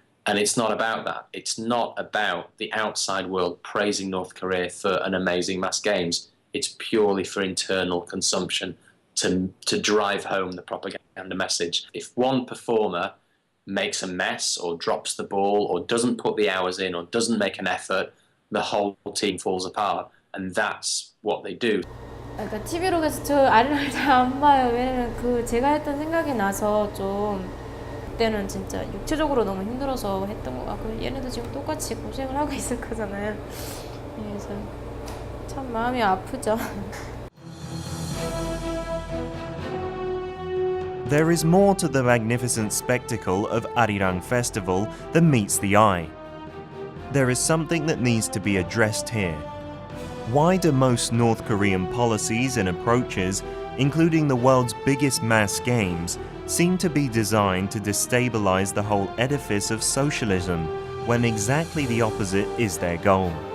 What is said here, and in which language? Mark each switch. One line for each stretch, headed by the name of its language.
English: And it's not about that. It's not about the outside world praising North Korea for an amazing mass games. It's purely for internal consumption to drive home the propaganda message. If one performer makes a mess or drops the ball or doesn't put the hours in or doesn't make an effort, the whole team falls apart. And that's what they do.
Korean: 그러니까 TV로 계속 저 아리랑을 잘 안 봐요. 왜냐면 그 제가 했던 생각이 나서 좀 그때는 진짜 육체적으로 너무 힘들어서 했던 것 같고 얘네도 지금 똑같이 고생을 하고 있을 거잖아요. 그래서 참 마음이 아프죠.
English: There is more to the magnificent spectacle of Arirang Festival than meets the eye. There is something that needs to be addressed here. Why do most North Korean policies and approaches, including the world's biggest mass games, seem to be designed to destabilize the whole edifice of socialism, when exactly the opposite is their goal?